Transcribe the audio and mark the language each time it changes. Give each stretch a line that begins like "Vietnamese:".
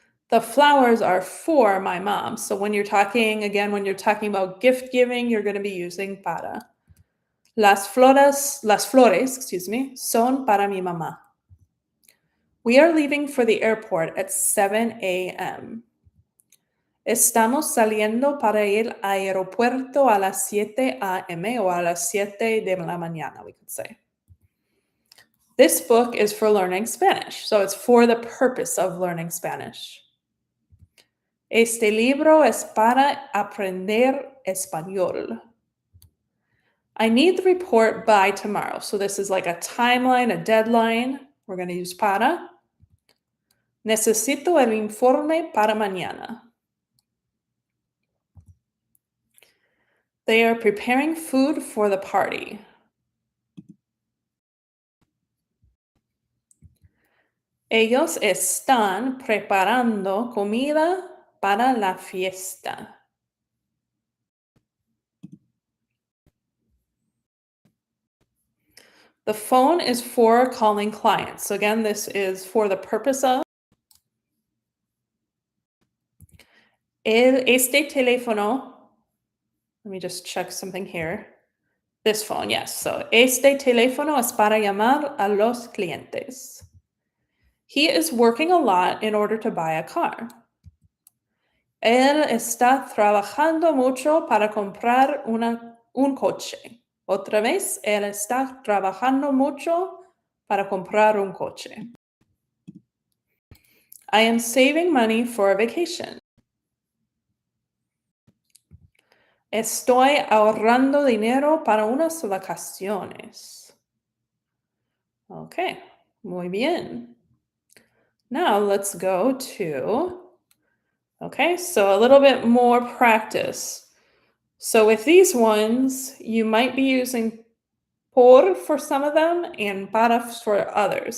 English: The flowers are for my mom. So when you're talking, again, when you're talking about gift giving, you're going to be using para.
Spanish: Las flores,
English: excuse me,
Spanish: son para mi mamá.
English: We are leaving for the airport at 7 a.m.
Spanish: Estamos saliendo para el aeropuerto a las 7 a.m. o a las 7 de la mañana,
English: we could say. This book is for learning Spanish, so it's for the purpose of learning Spanish.
Spanish: Este libro es para aprender español.
English: I need the report by tomorrow. So this is like a timeline, a deadline. We're going to use para.
Spanish: Necesito el informe para mañana.
English: They are preparing food for the party.
Spanish: Ellos están preparando comida para la fiesta.
English: The phone is for calling clients. So again, this is for the purpose of.
Spanish: Este teléfono,
English: let me just check something here. This phone, yes. So
Spanish: este teléfono es para llamar a los clientes.
English: He is working a lot in order to buy a car.
Spanish: Él está trabajando mucho para comprar un coche. Otra vez, él está trabajando mucho para comprar un coche.
English: I am saving money for a vacation.
Spanish: Estoy ahorrando dinero para unas vacaciones. Okay, muy bien.
English: Now let's go to, okay, so a little bit more practice. So with these ones, you might be using por for some of them and para for others.